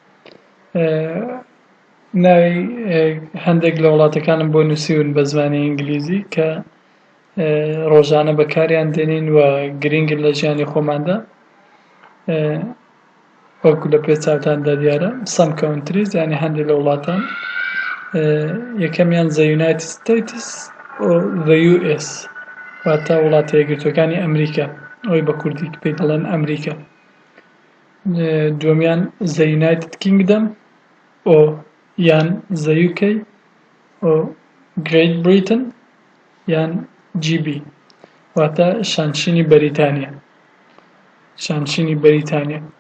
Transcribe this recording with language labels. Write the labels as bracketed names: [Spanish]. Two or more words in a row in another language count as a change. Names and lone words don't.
[Central Kurdish] ناوی هەندێک لە وڵاتەکانم بۆ نووسیون بە زمانی ئینگلیزی کە ڕۆژانە بەکاریان دێنین و گرنگن لە ژیانی خۆماندا. وەکو لە پێچاوتاندا دیارە [English] some countries [Central Kurdish] یعنی هەندێک لە وڵاتان، یەکەمیان the United States و the US واتە وڵاتە یەکگرتووەکانی ئەمریکا، ئەوەی بە کوردی پێی دەڵێن ئەمریکا. دووەمیان the United Kingdom و یان the UK و Great Britain یان GB واتە شانشینی بەریتانیا.